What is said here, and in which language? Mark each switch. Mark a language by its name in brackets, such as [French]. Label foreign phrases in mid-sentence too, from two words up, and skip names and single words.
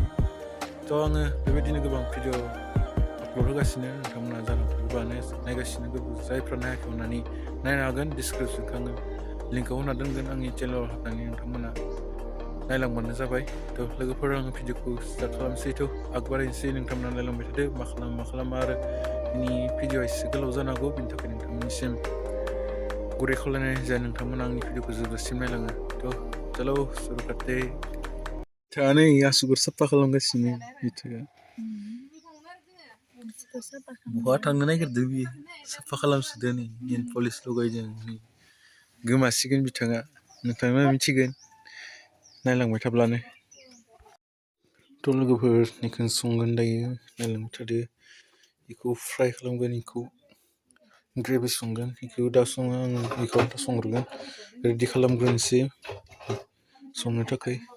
[Bodo] थ' आङो बेबायदिनो गोबां भिडिअ आपल'ड होगासिनो नोंथांमोना जानांगौ गोबाङानो नायगासिनो जायफ्रा नायाखै अननानै नायनो हागोन डिसक्रिपसनखौ आङो लिंकआव होना दोनगोन आंनि चेनेलाव हाबनानै नोंथांमोना नायलांबानो जाबाय। थ' लोगोफोर आङो भिडिअखौ स्टार्ट खालामसै थ' आगबारायनोसै नोंथांमोना नायलांबाय थादो मा खालामा आरो बिनि भिडिअआ एसे गोलाव जानो हागौ बिनि थाखाय नोंथांमोननिसिम गुरै खावलायनाय जाया नोंथांमोना आंनि भिडिअखौ जोबजासिम नायलाङो। थ' [Hindi] चलो शुरू करते [Bodo] था नै आसुगुर साफा खालामगासिनो बिथाङा बहा थांनो नागिरदों बियो साफा खालामसोदो नै नेल पलिस लगायदों गोमासिगोन बिथाङा नोंथांमोना मिथिगोन नायलांबाय थाब्लानो। थ' लोगोफोर बेखौ संगोन दायो नायलांबाय थादो बेखौ फ्राय खालामगोन बेखौ ग्रेभि संगोन बेखौ दा सङो आङो बेखौ दा संग्रोगोन रेडि खालामग्रोनोसै संनो थाखाय।